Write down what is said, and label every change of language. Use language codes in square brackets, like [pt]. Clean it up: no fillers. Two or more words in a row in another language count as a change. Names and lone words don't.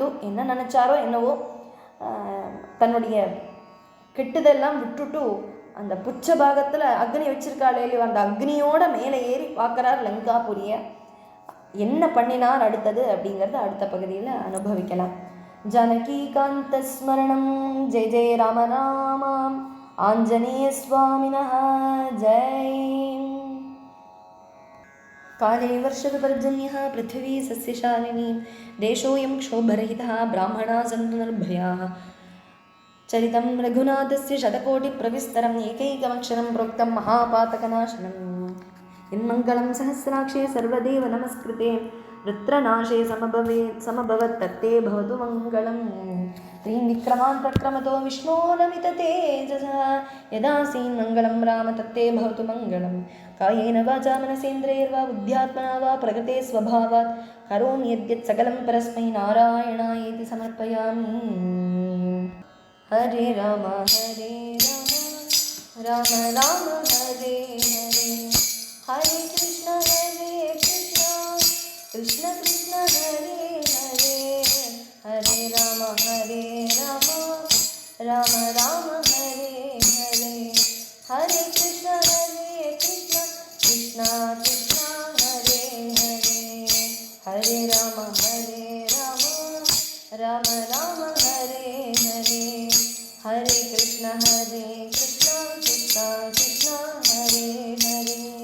[ta] என்ன நினச்சாரோ என்னவோ, தன்னுடைய கெட்டுதெல்லாம் விட்டுட்டு அந்த புச்ச பாகத்தில் அக்னி வச்சிருக்காளே இல்லையோ அந்த அக்னியோட மேலே ஏறி பார்க்குறார் லங்காபுரிய. என்ன பண்ணினார் அடுத்தது அப்படிங்கிறத அடுத்த பகுதியில் அனுபவிக்கலாம். [sa] जानकीकान्त स्मरणम्। जय जय राम रामा. आञ्जनेय स्वामिनः जय. काले वर्षदपर्जन्यः पृथिवी सस्यशालिनी देशोऽयं क्षोभरहितः ब्राह्मणाः सन्तु निर्भयाः. चरितं रघुनाथस्य शतकोटिप्रविस्तरम् एकैकमक्षरं प्रोक्तं महापातकनाशनम्. यन्मङ्गलं सहस्राक्षे सर्वदेव नमस्कृते वृत्रनाशे समभवत् तत्ते भवतु मङ्गलम्. त्रीन् विक्रमान् प्रक्रमतो विष्णो नमिततेजसः यदासीन् मङ्गलं राम तत्ते भवतु मङ्गलम्. कायेन वाचा मनसेन्द्रियैर्वा बुद्ध्यात्मना वा प्रकृते स्वभावात् करोमि यद्यत् सकलं परस्मै नारायणायेति समर्पयामि. हरे राम राम राम हरे हरे हरे कृष्ण कृष्ण कृष्ण हरे हरे हरे राम राम राम हरे हरे हरे कृष्ण कृष्ण कृष्ण हरे हरे हरे राम राम राम हरे हरे हरे कृष्ण कृष्ण कृष्ण हरे हरे.